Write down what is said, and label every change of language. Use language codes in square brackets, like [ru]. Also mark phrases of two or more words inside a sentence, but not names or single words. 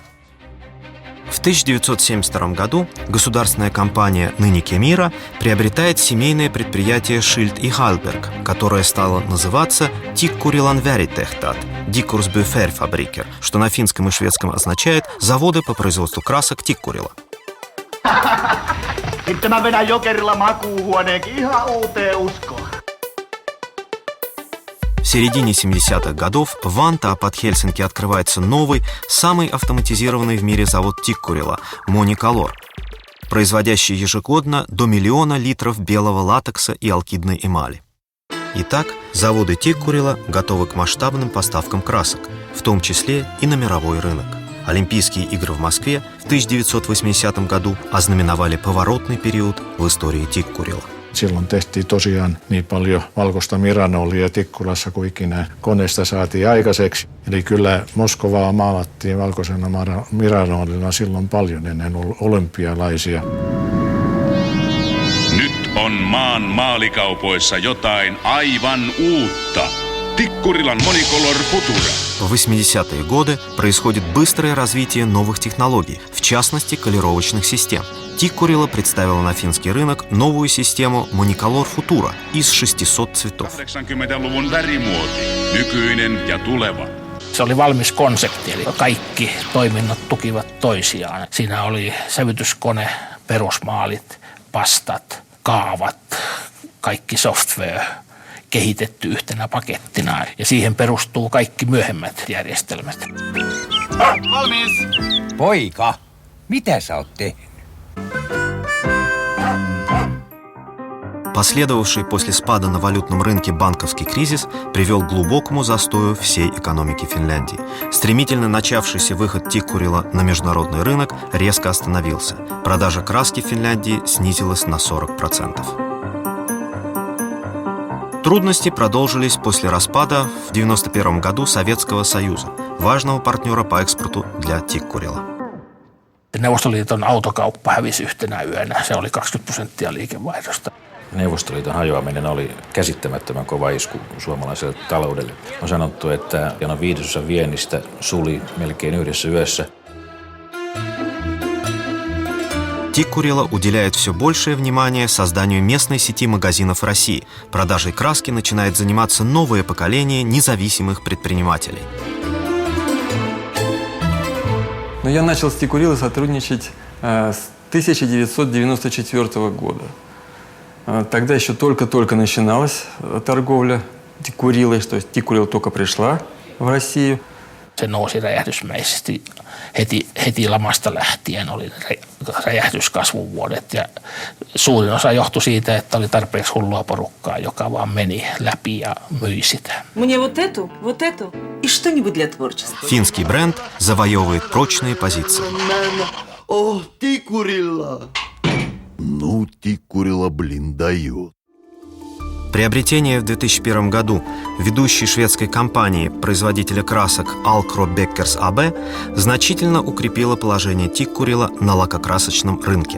[ru] В 1972 году государственная компания ныне Кемира приобретает семейное предприятие Schild и Hallberg, которое стало называться Tikkurilan Väritehtaat, Dikursby Färgfabriker, что на финском и шведском означает «заводы по производству красок Tikkuriла». [fi] Sitten mä vedän Jokerilla makuuhuoneenkin ihan uuteen uskoon. [ru] В середине 70-х годов в Vantaa под Хельсинки открывается новый, самый автоматизированный в мире завод Tikkuriла – Monicolor, производящий ежегодно до 1 миллиона литров белого латекса и алкидной эмали. Итак, заводы Tikkuriла готовы к масштабным поставкам красок, в том числе и на мировой рынок. Олимпийские игры в Москве в 1980 году ознаменовали поворотный период в истории Tikkuriла. [fi] Silloin tehtiin tosiaan niin paljon valkoista miranolia Tikkurilassa kuin ikinä koneesta saatiin aikaiseksi. Eli kyllä Moskovaa maalattiin valkoisena miranolilla silloin paljon ennen olympialaisia. Nyt on maan maalikaupoissa jotain aivan uutta. Tikkurilan Monicolor Futura. [ru] В 80-е годы происходит быстрое развитие новых технологий, в частности, колировочных систем. Tikkuriла представила на финский рынок новую систему Monicolor Futura из 600 цветов. [fi] 80-luvun värimuoti, nykyinen ja tuleva. Se oli valmis konsepti, eli kaikki toiminnot tukivat toisiaan. Siinä oli sävytyskone, perusmaalit, pastat, kaavat, kaikki software kehitetty yhtenä pakettina ja siihen perustuu kaikki myöhemmät järjestelmät. Valmis! Poika, mitä sä oot tehnyt? [ru] Последовавший после спада на валютном рынке банковский кризис привел к глубокому застою всей экономики Финляндии. Стремительно начавшийся выход Tikkuriла на международный рынок резко остановился. Продажа краски в Финляндии снизилась на 40%. Трудности продолжились после распада в 1991 году Советского Союза, важного партнера по экспорту для Tikkuriла. [fi] Neuvostoliiton autokauppa hävisi yhtenä yönä. Se oli 20% liikevaihdosta. Neuvostoliiton hajoaminen oli käsittämättömän kova isku suomalaiselle taloudelle. On sanottu, että noin 1/5 viennistä suli melkein yhdessä yössä. [ru] Tikkuriла уделяет все большее внимание созданию местной сети магазинов России. Продажей краски начинает заниматься новое поколение независимых предпринимателей. Но я начал с Tikkuriла сотрудничать с 1994 года. Тогда еще только-только начиналась торговля Tikkurilой, то есть Tikkuriла только пришла в Россию. [fi] Se nousi räjähdysmäisesti. Heti lamasta lähtien oli räjähdyskasvun vuodet ja suurin osa johtui siitä, että oli tarpeeksi hullua porukkaa, joka vaan meni läpi ja myi sitä. [ru] Мне вот эту и что-нибудь для творчества. Финский бренд завоевывает прочные позиции. Oh, Tikkuriла! Ну, Tikkuriла, блин, дает. Приобретение в 2001 году ведущей шведской компании, производителя красок Alcro Beckers AB, значительно укрепило положение Tikkuriла на лакокрасочном рынке.